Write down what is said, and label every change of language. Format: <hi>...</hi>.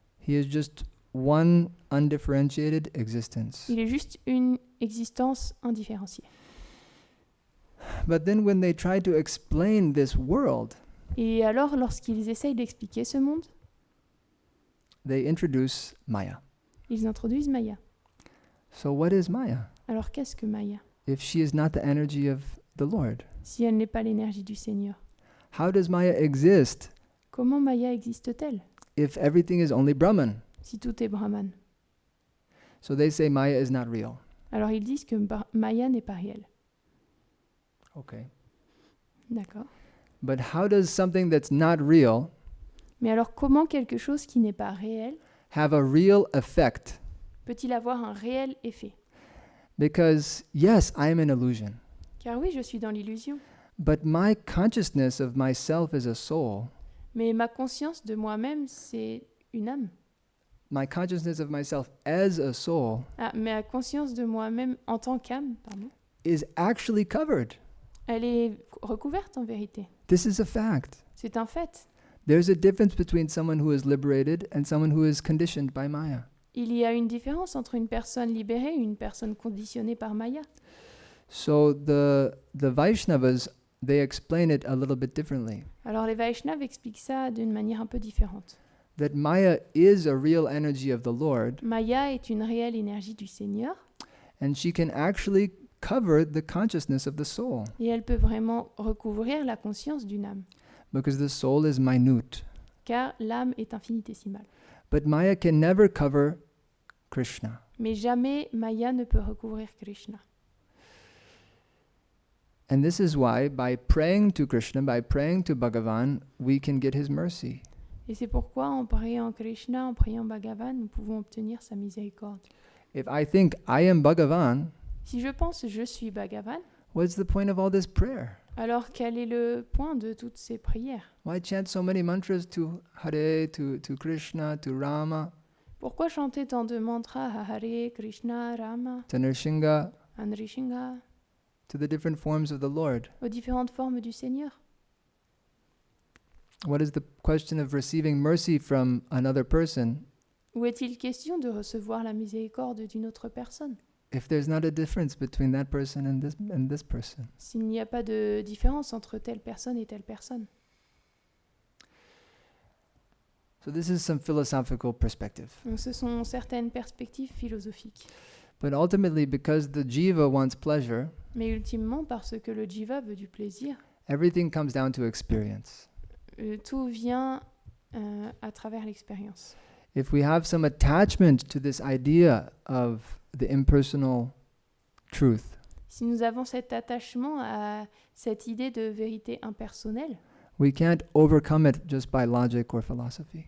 <en>He is just one undifferentiated existence.</en> <fr>il est juste une existence indifférenciée.</fr> <en>But then when they try to explain this world,</en> <fr>Et alors, lorsqu'ils essayent d'expliquer ce monde,</fr> <en>they introduce Maya.</en> <fr>ils introduisent Maya.</fr> <en>So what is Maya?</en> <fr>Alors qu'est-ce que Maya?</fr> <en>If she is not the energy of the Lord,</en> <fr>Si elle n'est pas l'énergie du Seigneur,</fr> <en>how does Maya exist</en> <fr>comment Maya existe-t-elle</fr> <en>if everything is only Brahman?</en> <fr>si tout est Brahman?</fr> <en>So they say Maya is not real.</en> <fr>Alors ils disent que Maya n'est pas réelle.</fr> <en>Okay.</en> <fr>D'accord.</fr> <en>But how does something that's not real</en> <fr>Mais alors comment quelque chose qui n'est pas réel</fr> <en>have a real effect?</en> <fr>peut-il avoir un réel effet?</fr> <en>Because yes, I am an illusion,</en> <fr>Car oui, je suis dans l'illusion.</fr> <en>but my consciousness of myself as a soul,</en> <fr>Mais ma conscience de moi-même, c'est une âme.</fr> <en>my consciousness of myself as a soul</en> <fr>Ah, ma conscience de moi-même en tant qu'âme, pardon,</fr> <en>is actually covered.</en> <fr>elle est recouverte en vérité.</fr> <en>This is a fact.</en> <fr>C'est un fait.</fr> <en>There's a difference between someone who is liberated and someone who is conditioned by Maya.</en> <fr>Il y a une différence entre une personne libérée et une personne conditionnée par Maya.</fr> <en>So the Vaishnavas, they explain it a little bit differently.</en> <fr>Alors les Vaishnavas expliquent ça d'une manière un peu différente.</fr> <en>That Maya is a real energy of the Lord,</en> <fr>Maya est une réelle énergie du Seigneur</fr> <en>and she can actually cover the consciousness of the soul,</en> <fr>et elle peut vraiment recouvrir la conscience d'une âme,</fr> <en>because the soul is minute.</en> <fr>car l'âme est infinitésimale.</fr> <en>But Maya can never cover Krishna.</en> <fr>Mais jamais Maya ne peut recouvrir Krishna.</fr> <en>And this is why, by praying to Krishna, by praying to Bhagavan, we can get his mercy.</en> <fr>Et c'est pourquoi en priant Krishna, en priant Bhagavan, nous pouvons obtenir sa miséricorde.</fr> <en>If I think I am Bhagavan,</en> <fr>Si je pense je suis Bhagavan,</fr> <en>what's the point of all this prayer?</en> <fr>alors quel est le point de toutes ces prières?</fr> <en>Why chant so many mantras to Hare, to Krishna, to Rama?</en> <fr>Pourquoi chanter tant de mantras à Hare Krishna, Rama,</fr> <en>to Nrsinga,</en> <fr>à Nrsimha,</fr> <en>to the different forms of the Lord?</en> <fr>aux différentes formes du Seigneur?</fr> <en>What is the question of receiving mercy from another person</en> <fr>Ou est-il question de recevoir la miséricorde d'une autre personne</fr> <en>if there's not a difference between that person and this person?</en> <fr>s'il n'y a pas de différence entre telle personne et telle personne?</fr> <en>So this is some philosophical perspective.</en> <fr>Donc ce sont certaines perspectives philosophiques.</fr> <en>But ultimately, because the jiva wants pleasure,</en> <fr>Mais ultimement, parce que le jiva veut du plaisir,</fr> <en>everything comes down to experience.</en> <fr>Tout vient à travers l'expérience.</fr> <en>If we have some attachment to this idea of the impersonal truth,</en> <fr>Si nous avons cet attachement à cette idée de vérité impersonnelle,</fr> <en>we can't overcome it just by logic or philosophy.</en>